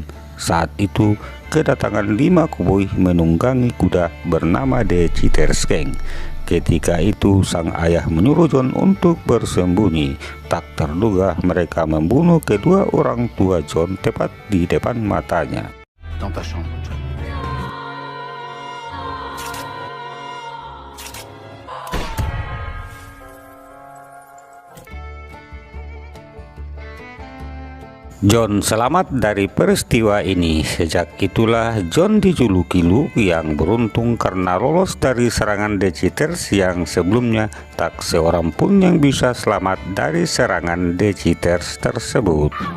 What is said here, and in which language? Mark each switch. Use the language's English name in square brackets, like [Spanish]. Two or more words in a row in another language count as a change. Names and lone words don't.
[Indonesian] Saat itu kedatangan 5 koboi menunggangi kuda bernama The Cheaters Gang. Ketika itu sang ayah menyuruh John untuk bersembunyi. Tak terduga mereka membunuh kedua orang tua John tepat di depan matanya. [French] Dans ta chambre, John. [Indonesian] John selamat dari peristiwa ini. Sejak itulah John dijuluki Luke yang beruntung karena lolos dari serangan The Cheaters yang sebelumnya tak seorang pun yang bisa selamat dari serangan The Cheaters tersebut.